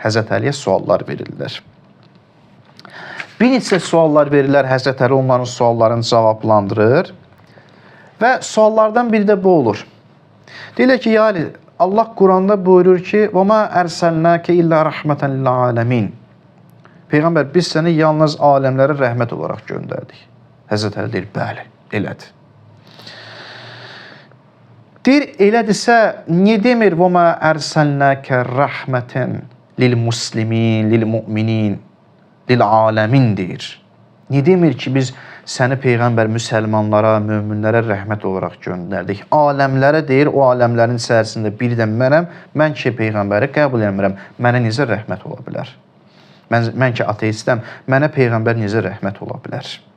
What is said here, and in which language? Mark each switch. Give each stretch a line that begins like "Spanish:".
Azerbaijani: Həzrət Əliyə suallar verirlər. Bir neçə suallar verirlər, Həzrət Əli onların suallarını cavablandırır və suallardan biri də bu olur. Deyirlər ki, ya Ali, Allah Quranda buyurur ki,
Arabic: وَمَا أَرْسَلْنَاكَ إِلَّا رَحْمَةً لِلْعَالَمِينَ
Azerbaijani: Peyğəmbər, biz səni yalnız aləmlərə rəhmət olaraq göndərdik. Həzrət Əli deyir, bəli, elədir. Deyir, elədirsə, niyə demir,
Arabic: وَمَا أَرْسَلْنَاكَ رَحْمَةً لِلْمُسْلِمِينَ لِلْمُؤْمِنِينَ لِلْعَالَمِينَ
Azerbaijani: deyir. Niyə demir ki, biz səni Peyğəmbər müsəlmanlara, möminlərə rəhmət olaraq göndərdik. Aləmlərə deyir, o aləmlərin içərisində bir də mənəm, mən ki, Peyğəmbəri qəbul etmirəm, mənə necə rəhmət ola bilər? Mən ki, ateistəm, mənə Peyğəmbər necə rəhmət ola bilər?